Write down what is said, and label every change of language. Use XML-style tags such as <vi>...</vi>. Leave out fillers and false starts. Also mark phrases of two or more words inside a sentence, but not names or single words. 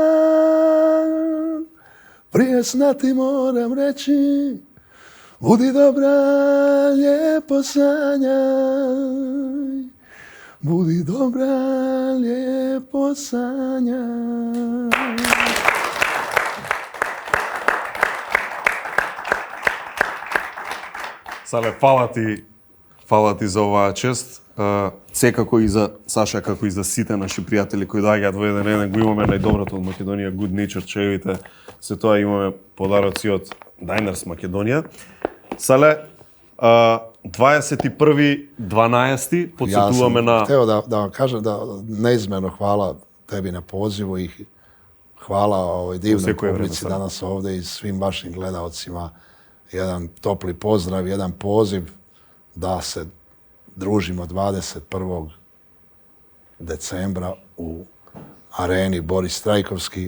<sr>Prije sna ti moram reći, budi dobra, lijepo sanjaj. Budi dobra, lijepo sanjaj.</sr> <mk>Сале, фала ти за оваа чест. Секако и за Саша, како и за сите наши пријатели кои доаѓаат во еден ден, го имаме најдоброто од Македонија, Good Nature чаевите. Се тоа имаме подароци од Diners Македонија. Сале, 21.12. подсетуваме на...</mk> <sr>Ja sam hteo da vam kažem da neizmjerno hvala tebi na pozivu i hvala ovoj divnoj publici danas ovdje i svim vašim gledaocima. Jedan topli pozdrav, jedan poziv da se družimo 21. decembra u areni Boris Trajkovski.</sr>